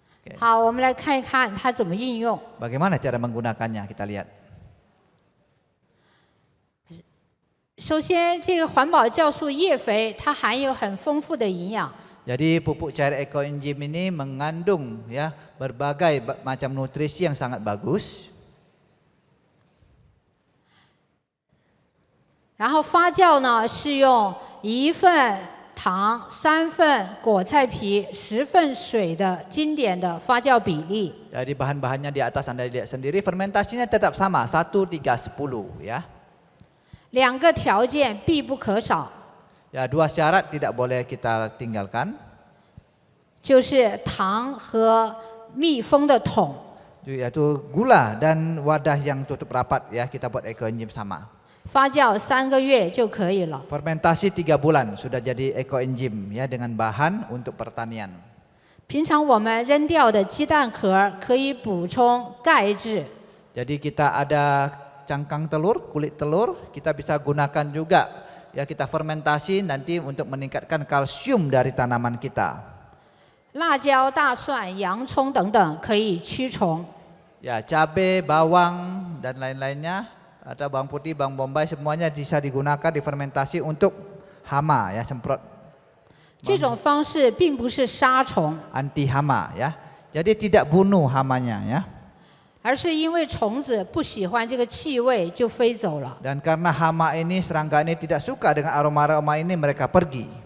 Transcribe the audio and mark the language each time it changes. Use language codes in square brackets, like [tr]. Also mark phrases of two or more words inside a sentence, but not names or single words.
[zh] 好，我们来看一看它怎么应用。 [id] Bagaimana cara menggunakannya? Kita lihat. [zh] 首先，这个环保酵素叶肥它含有很丰富的营养， [id] Jadi pupuk cair ekoenzim ini mengandung ya berbagai macam nutrisi yang sangat bagus. [zh] 然后发酵呢是用1份糖、3份果菜皮、10份水的经典的发酵比例。 [id] Jadi bahan-bahannya di atas Anda lihat sendiri, fermentasinya tetap sama 1, 3, 10 ya. [zh] 2 个条件必不可少， [id] Ya, 2 syarat tidak boleh kita tinggalkan, [zh] 就是糖和密封的桶。 [id] yaitu gula dan wadah yang tutup rapat ya, kita buat ekoenzim sama. [zh] 发酵3个月就可以了。 [id] Fermentasi 3 bulan sudah jadi ekoenzim ya dengan bahan untuk pertanian. [zh] 平常我们扔掉的鸡蛋壳可以补充钙质。 [id] Jadi kita ada cangkang telur, kulit telur, kita bisa gunakan juga ya, kita fermentasi nanti untuk meningkatkan kalsium dari tanaman kita. [zh] 辣椒、大蒜、洋葱等等可以驱虫。 [id] Ya, cabai, bawang dan lain-lainnya, atau bawang putih, bawang bombay semuanya bisa digunakan difermentasi untuk hama ya, semprot [zh] 这种方式并不是杀虫， [id] anti hama ya. Jadi tidak bunuh hamanya ya. [zh] 而是因为虫子不喜欢这个气味就飞走了。 [id] Dan karena hama ini, serangga ini tidak suka dengan aroma-aroma ini, mereka pergi.